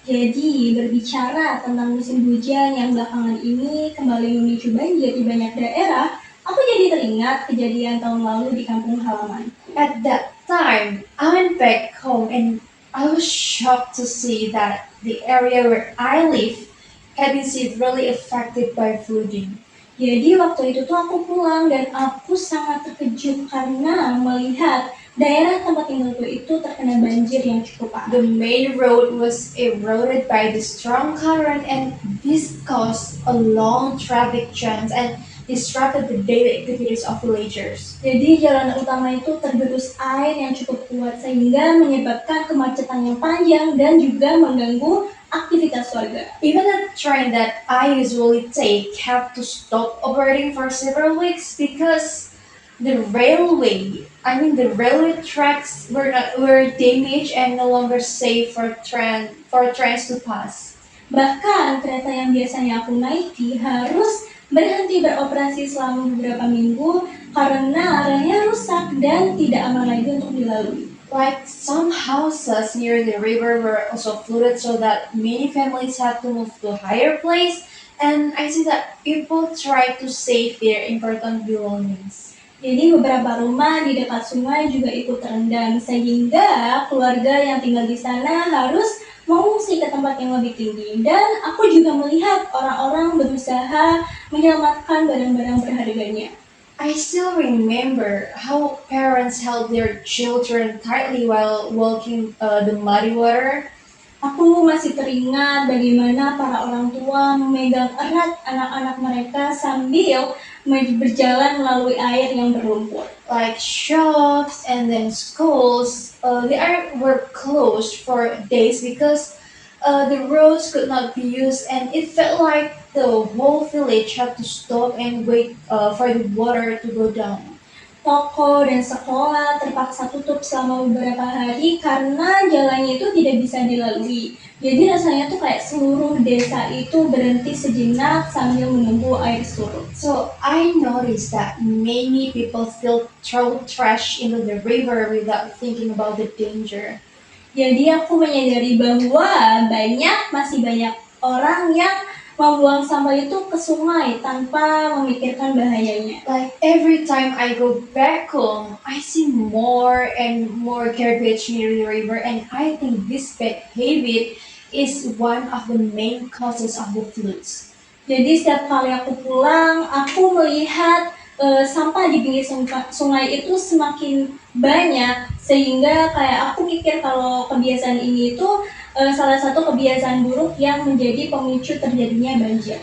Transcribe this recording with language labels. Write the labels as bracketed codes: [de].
[id] Jadi, berbicara tentang musim hujan yang belakangan ini kembali memicu banjir di banyak daerah, aku jadi teringat kejadian tahun lalu di kampung halaman. [en] At that time, I went back home and I was shocked to see that the area where I live had been severely affected by flooding. [id] Jadi, waktu itu tuh aku pulang dan aku sangat terkejut karena melihat daerah tempat tinggalku itu terkena banjir yang cukup parah. [en] The main road was eroded by the strong current, and this caused a long traffic jams and disrupted the daily activities of villagers. [id] Jadi jalan utama itu tergerus air yang cukup kuat sehingga menyebabkan kemacetan yang panjang dan juga mengganggu aktivitas warga. [en] Even the train that I usually take had to stop operating for several weeks because the railway tracks were damaged and no longer safe for trains to pass. [id] Bahkan kereta yang biasanya aku naiki harus berhenti beroperasi selama beberapa minggu karena relnya rusak dan tidak aman lagi untuk dilalui. [en] Like some houses near the river were also flooded, so that many families had to move to a higher place, and I see that people try to save their important belongings. [id] Jadi beberapa rumah di dekat sungai juga ikut terendam sehingga keluarga yang tinggal di sana harus mengungsi ke tempat yang lebih tinggi. Dan aku juga melihat orang-orang berusaha menyelamatkan barang-barang berharganya. [en] I still remember how parents held their children tightly while walking the muddy water. [id] Aku masih teringat bagaimana para orang tua memegang erat anak-anak mereka sambil berjalan melalui air yang berlumpur. [en] Like shops and then schools, were closed for days because the roads could not be used, and it felt like the whole village had to stop and wait for the water to go down. [id] Toko dan sekolah terpaksa tutup selama beberapa hari karena jalannya itu tidak bisa dilalui. Jadi rasanya tuh kayak seluruh desa itu berhenti sejenak sambil menunggu air surut. [en] So I noticed that many people still throw trash into the river without thinking about the danger. [id] Jadi aku menyadari bahwa masih banyak orang yang membuang sampah itu ke sungai tanpa memikirkan bahayanya. [en] Like every time I go back home, I see more and more garbage near the river, and I think this bad habit is one of the main causes of the floods. [id] Jadi setiap kali aku pulang, aku melihat sampah di pinggir sungai itu semakin banyak sehingga kayak aku mikir kalau kebiasaan ini itu salah satu kebiasaan buruk yang menjadi pemicu terjadinya banjir.